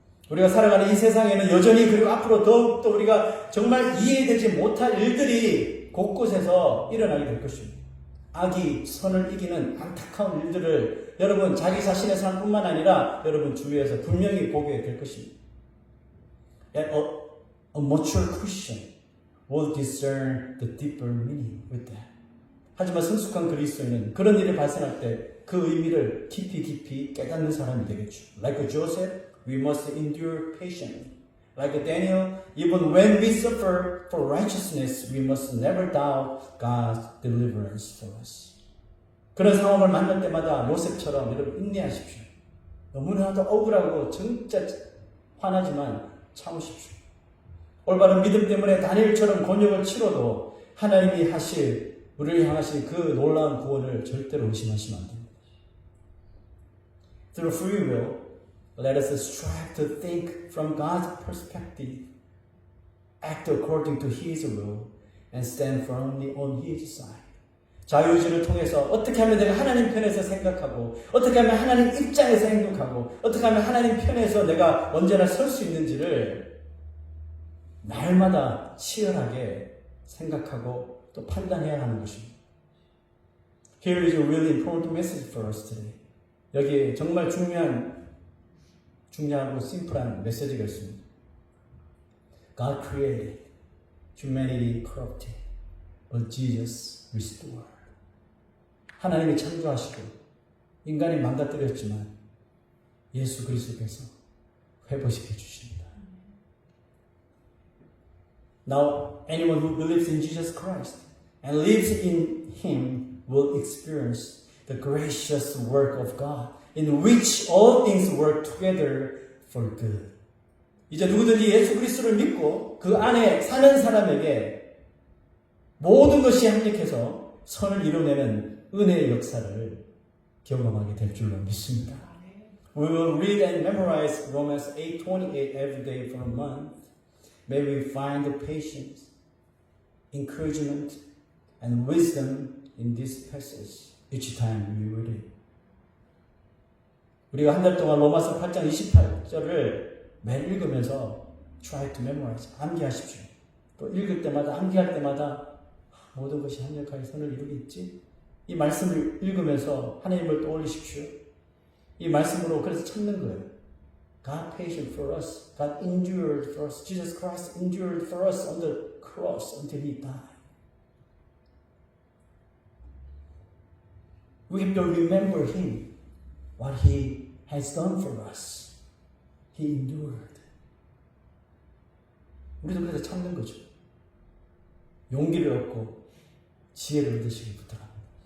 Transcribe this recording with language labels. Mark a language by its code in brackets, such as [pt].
[ko] 우리가 살아가는 이 세상에는 여전히 그리고 앞으로 더욱더 우리가 정말 이해되지 못할 일들이 곳곳에서 일어나게 될 것입니다. 악이 선을 이기는 안타까운 일들을 여러분 자기 자신의 삶뿐만 아니라 여러분 주위에서 분명히 보게 될 것입니다. [en] A mature Christian will discern the deeper meaning with that. [ko] 하지만 성숙한 그리스도인은 그런 일이 발생할 때 그 의미를 깊이 깨닫는 사람이 되겠죠. [en] Like Joseph, we must endure patiently. Like Daniel, even when we suffer for righteousness, we must never doubt God's deliverance for us. [ko] 그런 상황을 만날 때마다 요셉처럼 여러분 인내하십시오. 너무나도 억울하고 진짜 화나지만 참으십시오. 올바른 믿음 때문에 다니엘처럼 곤욕을 치러도 하나님이 하실 우리를 향하실 그 놀라운 구원을 절대로 의심하시면 안 됩니다. [en] Through free will, let us strive to think from God's perspective, act according to His will, and stand firmly on His side. [ko] 자유의지를 통해서 어떻게 하면 내가 하나님 편에서 생각하고 어떻게 하면 하나님 입장에서 행동하고 어떻게 하면 하나님 편에서 내가 언제나 설 수 있는지를 날마다 치열하게 생각하고 또 판단해야 하는 것입니다. [en] Here is a really important message for us today. [ko] 여기 정말 중요하고 심플한 메시지가 있습니다. [en] God created humanity corrupted, but Jesus restored. [ko] 하나님이 창조하시고 인간이 망가뜨렸지만 예수 그리스도께서 회복시켜 주십니다. [en] Now, anyone who believes in Jesus Christ and lives in Him will experience the gracious work of God, in which all things work together for good. [ko] 이제 누구든지 예수 그리스도를 믿고 그 안에 사는 사람에게 모든 것이 합력해서 선을 이루내는 은혜의 역사를 경험하게 될 줄로 믿습니다. [en] We will read and memorize Romans 8:28 every day for a month. May we find the patience, encouragement, and wisdom in this passage each time we read it. [ko] 우리가 한 달 동안 로마서 8장 28절을 매일 읽으면서 [en] try to memorize, [ko] 암기하십시오. 또 읽을 때마다, 암기할 때마다 모든 것이 합력하여 선을 이루겠지? 이 말씀을 읽으면서 하나님을 떠올리십시오. 이 말씀으로 그래서 찾는 거예요. [en] God patient for us. God endured for us. Jesus Christ endured for us on the cross until He died. We have to remember Him, what He has done for us. He endured. [ko] 우리도 그래서 참는 거죠. 용기를 얻고 지혜를 얻으시기 부탁합니다.